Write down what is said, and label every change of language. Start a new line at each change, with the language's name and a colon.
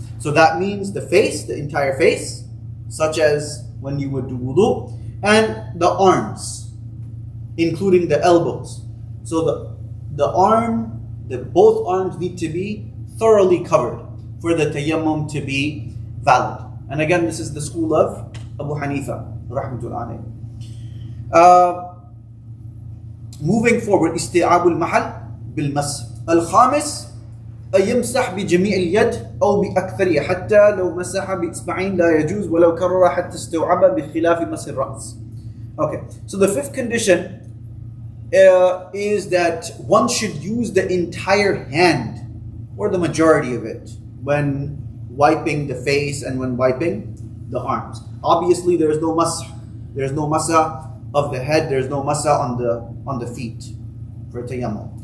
English: So that means the face, the entire face, such as when you would do wudu, and the arms, including the elbows. So both arms need to be thoroughly covered for the tayammum to be valid. And again, this is the school of Abu Hanifa, rahmatullah alayhi. Moving forward,
Arabic: استيعاب المحل بالمس. الخامس أن يمسح بجميع اليد أو بأكثرها حتى لو مسح بإصبعين لا يجوز ولو كرر حتى استوعب بخلاف مس الرأس.
English: Okay, so the fifth condition is that one should use the entire hand or the majority of it when wiping the face and when wiping the arms. Obviously, there is no masah. There is no masah of the head. There is no masah on the feet for tayammum.